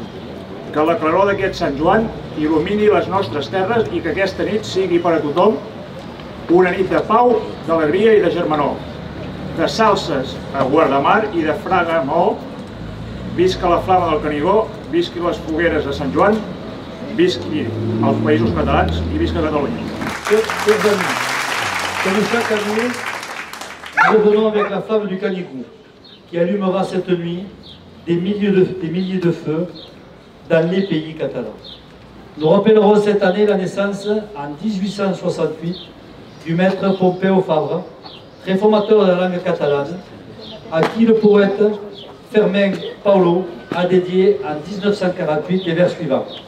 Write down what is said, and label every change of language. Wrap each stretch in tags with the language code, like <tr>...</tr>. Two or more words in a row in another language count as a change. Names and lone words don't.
<ca>Que la claror d'aquest Sant Joan il·lumini les nostres terres i que aquesta nit sigui per a tothom una nit de pau, d'alegria i de germanor. De salses a Guardamar i de Fraga a Maó, visca la flama del Canigó, visqui les fogueres de Sant Joan, visqui els països catalans i visca Catalunya.</ca> <fr>Chers amis, comme chaque année, nous revenons avec la flamme du Canigou, qui allumera cette nuit des milliers de feux dans les pays catalans. Nous rappellerons cette année la naissance en 1868 du maître Pompeu Fabra, réformateur de la langue catalane, à qui le poète Fermín Paulo a dédié en 1948 les vers suivants.</fr>